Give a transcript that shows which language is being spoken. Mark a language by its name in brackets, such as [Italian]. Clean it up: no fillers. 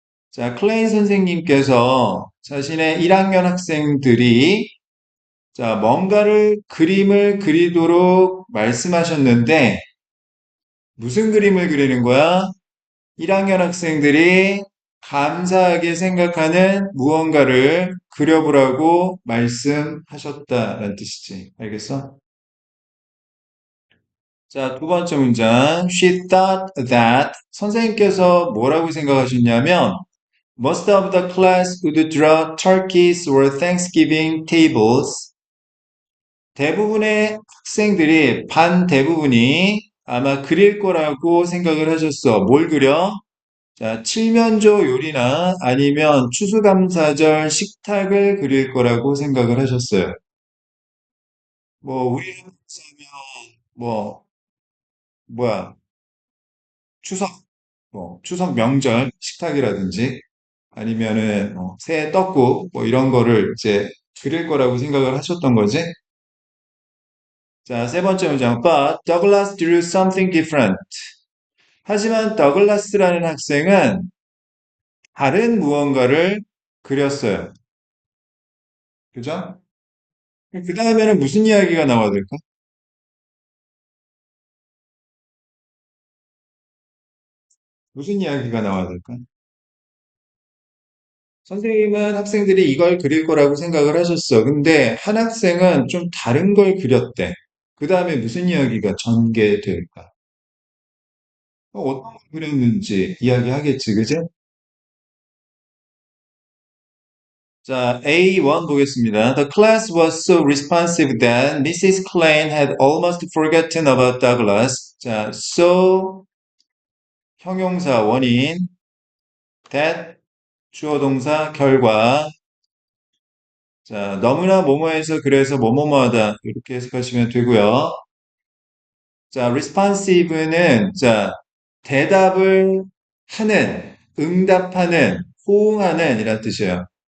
[Korean] 자, 클레인 선생님께서 자신의 1학년 학생들이 자, 뭔가를 그림을 그리도록 말씀하셨는데 무슨 그림을 그리는 거야? 1학년 학생들이 감사하게 생각하는 무언가를 그려보라고 말씀하셨다는 뜻이지. 알겠어? 자, 두 번째 문장. [English] She thought that [Korean] 선생님께서 뭐라고 생각하셨냐면 [English] most of the class would draw turkeys or Thanksgiving tables. [Korean] 대부분의 학생들이 반 대부분이 아마 그릴 거라고 생각을 하셨어. 뭘 그려? 자, 칠면조 요리나 아니면 추수감사절 식탁을 그릴 거라고 생각을 하셨어요. 뭐 우리나라면 뭐 뭐야 추석 뭐 추석 명절 식탁이라든지 아니면은 새 떡국 뭐 이런 거를 이제 그릴 거라고 생각을 하셨던 거지. 자, 세 번째 문장. [English] But Douglas drew something different. [Korean] 하지만 더글라스라는 학생은 다른 무언가를 그렸어요. 그죠? 그 다음에는 무슨 이야기가 나와야 될까? 무슨 이야기가 나와야 될까? 선생님은 학생들이 이걸 그릴 거라고 생각을 하셨어. 근데 한 학생은 좀 다른 걸 그렸대. 그 다음에 무슨 이야기가 전개될까? 어떤 걸 그렸는지 이야기하겠지, 그지? 자, A1 보겠습니다. [English] The class was so responsive that Mrs. Klein had almost forgotten about Douglas. [Korean] 자, so 형용사 원인, that 주어 동사 결과. 자, 너무나 뭐뭐해서 그래서 뭐뭐뭐하다 이렇게 해석하시면 되고요. 자, responsive는 자, 대답을 하는, 응답하는, 호응하는 이란 뜻이에요.